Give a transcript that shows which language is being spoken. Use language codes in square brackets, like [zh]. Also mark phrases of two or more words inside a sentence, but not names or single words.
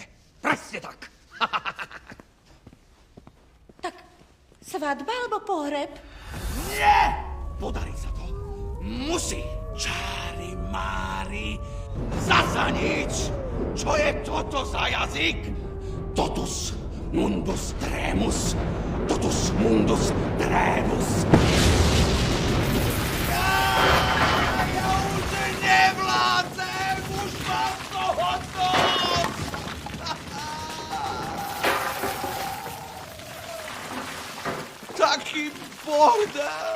[sk] Presne tak. Tak svadba alebo pohreb? Nie! Podarí sa to. Musí. Čári mári. Zasa nič. Čo je toto za jazyk? [la] Totus mundus tremus. Totus mundus tremus. [sk] Ja už nevládzem, už mám toho dosť. Taký bordel.